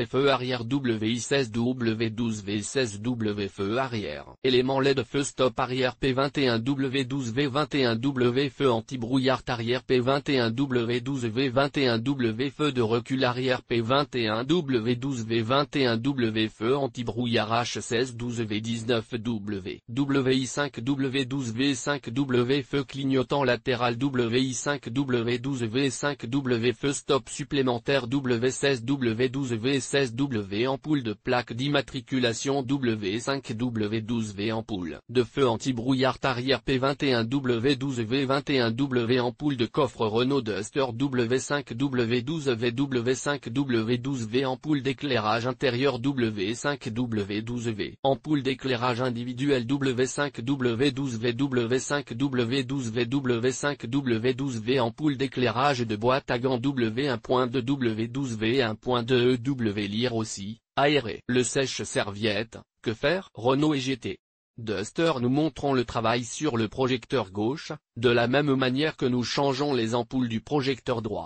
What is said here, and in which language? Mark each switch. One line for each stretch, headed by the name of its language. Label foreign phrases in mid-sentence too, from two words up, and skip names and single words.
French: Feu arrière WI16W12V16W. Feu arrière. Élément LED. Feu stop arrière P21W12V21W. Feu anti-brouillard arrière P21W12V21W. Feu de recul arrière P21W12V21W. Feu anti-brouillard H1612V19W. WI5W12V5W. Feu clignotant latéral WI5W12V5W. Feu stop supplémentaire W16W12V16W. Ampoule de plaque d'immatriculation W5W12V. Ampoule de feu anti-brouillard arrière P21W12V21W. Ampoule de coffre Renault Duster W5W12V5W12V. Ampoule d'éclairage intérieur W5W12V. Ampoule d'éclairage individuel W5W12V W5W12V W5W12V. Ampoule d'éclairage de boîte à gants W1.2 W12V 1.2 EW. Lire aussi, aéré. Le sèche-serviette, que faire? Renault et GT Duster. Nous montrons le travail sur le projecteur gauche, de la même manière que nous changeons les ampoules du projecteur droit.